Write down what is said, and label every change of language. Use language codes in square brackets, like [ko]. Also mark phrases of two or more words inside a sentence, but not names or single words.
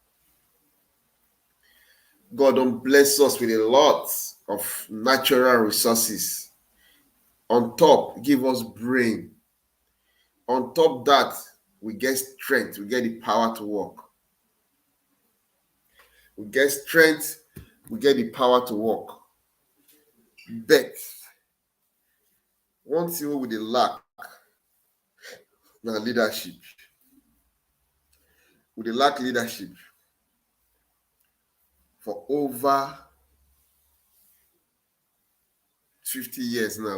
[pcm] God don't bless us with a lot of natural resources. On top, give us brain. On top that, we get strength, we get the power to work. We get strength, we get the power to work. But one thing we dey lack na leadership. We dey lack leadership for over 50 years now.